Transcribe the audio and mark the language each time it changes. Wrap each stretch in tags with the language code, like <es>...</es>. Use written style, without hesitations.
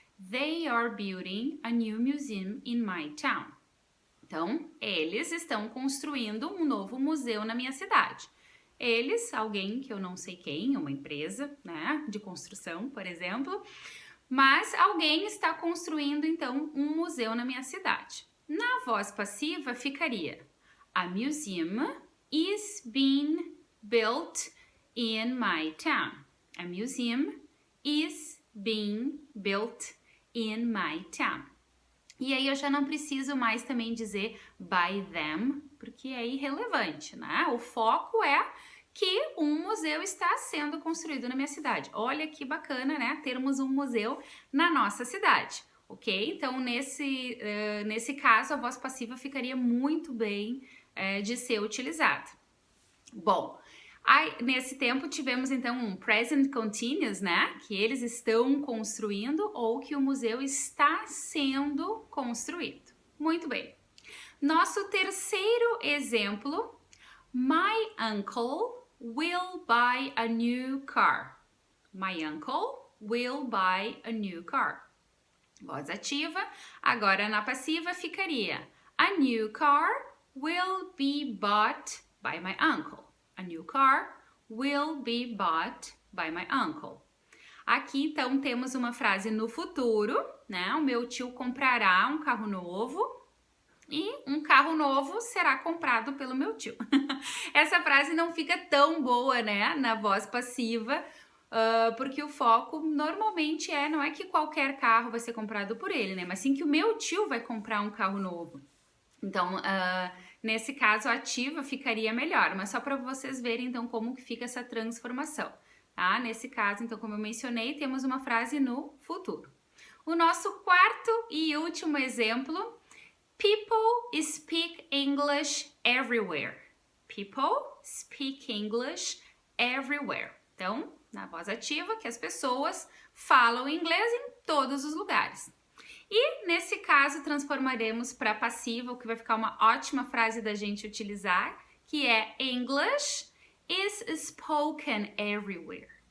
<en>They are building a new museum in my town.</en> <pt>Então, eles estão construindo um novo museu na minha cidade. Eles, alguém que eu não sei quem, uma empresa, de construção, por exemplo, mas alguém está construindo, então, um museu na minha cidade. Na voz passiva ficaria:</pt> <en>A museum is being built in my town. A museum is being built in my town.</en> <pt>E aí eu já não preciso mais também dizer by them, porque é irrelevante, O foco é que um museu está sendo construído na minha cidade. Olha que bacana, termos um museu na nossa cidade, ok? Então, nesse caso, a voz passiva ficaria muito bem de ser utilizada. Bom, nesse tempo tivemos então um present continuous, que eles estão construindo ou que o museu está sendo construído. Muito bem. Nosso terceiro exemplo:</pt> <en>My uncle will buy a new car. My uncle will buy a new car.</en> <pt>Voz ativa. Agora na passiva ficaria:</pt> <en>a new car will be bought by my uncle. A new car will be bought by my uncle.</en> <pt>Aqui então temos uma frase no futuro, né? O meu tio comprará um carro novo e um carro novo será comprado pelo meu tio. Essa frase não fica tão boa, né? Na voz passiva, porque o foco normalmente não é que qualquer carro vai ser comprado por ele, né? Mas sim que o meu tio vai comprar um carro novo. Então, nesse caso, a ativa ficaria melhor, mas só para vocês verem então como que fica essa transformação, tá? Nesse caso, então, como eu mencionei, temos uma frase no futuro. O nosso quarto e último exemplo:</pt> <en>people speak English everywhere. People speak English everywhere.</en> <pt>Então, na voz ativa, que as pessoas falam inglês em todos os lugares. E nesse caso transformaremos para passiva, o que vai ficar uma ótima frase da gente utilizar, que é</pt> <en>English is spoken everywhere.</en>